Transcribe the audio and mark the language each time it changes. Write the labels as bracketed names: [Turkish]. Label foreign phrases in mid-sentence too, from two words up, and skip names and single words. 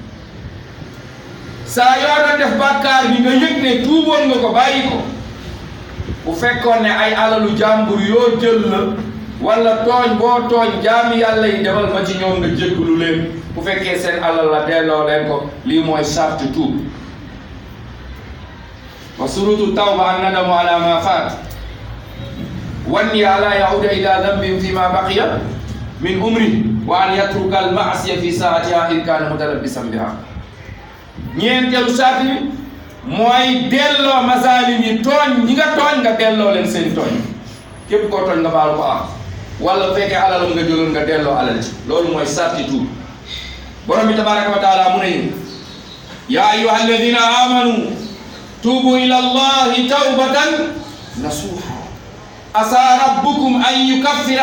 [Wolof] saa yoo doon def bàkkaar bi nga yëg ne tuuboon nga ko bàyyi ko bu fekkoon ne ay alalu jàmbur yoo jël la wala tooñ boo tooñ jaami yàlla yi demal ma ci ñoom nga jéggalu leen bu fekkee seen alal la delloo leen ko lii mooy sarti tuub [Arabic] وشروط التوبة الندم على ما فات وأن لا يعود إلى ذنب فيما بقي من عمره وأن يترك المعصية في ساعتها إن كان متلبسا بها [Wolof] ñeenteelu sarti bi mooy delloo mazalim yi tooñ ñi nga tooñ nga delloo leen seen tooñ képp koo tooñ nga baalu ko am wala bu fekkee alalam nga jëloon nga delloo alal ci loolu mooy sarti tuub borom bi [Arabic] تبارك وتعالى [Wolof] mu ne [Arabic] يا أيها الذين آمنوا توبوا إلى الله توبة نصوحا عسى ربكم أن يكفر